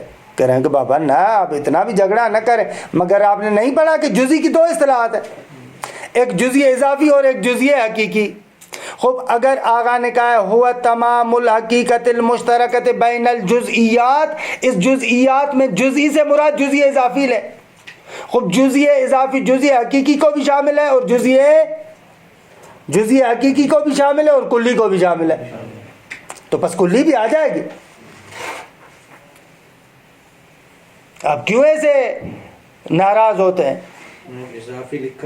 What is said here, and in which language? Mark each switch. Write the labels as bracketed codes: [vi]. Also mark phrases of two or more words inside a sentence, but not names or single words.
[ur] کہہ رہے ہیں کہ بابا نہ آپ اتنا بھی جھگڑا نہ کریں، مگر آپ نے نہیں پڑھا کہ جزئی کی 2 اصطلاحات ہیں، ایک جزئی اضافی اور ایک جزئی حقیقی. خوب اگر آغا نے کہا ہے [ar] ہوا تمام الحقیقت المشترکت بین الجزئیات، [ur] اس جزئیات میں جزئی سے مراد جزئی اضافی لے. خوب جزئی اضافی جزئی حقیقی کو بھی شامل ہے اور جزئی حقیقی کو بھی شامل ہے اور کلی کو بھی شامل ہے. تو پس کلی بھی آ جائے گی. آپ کیوں ایسے ناراض ہوتے ہیں؟ اضافی لکھا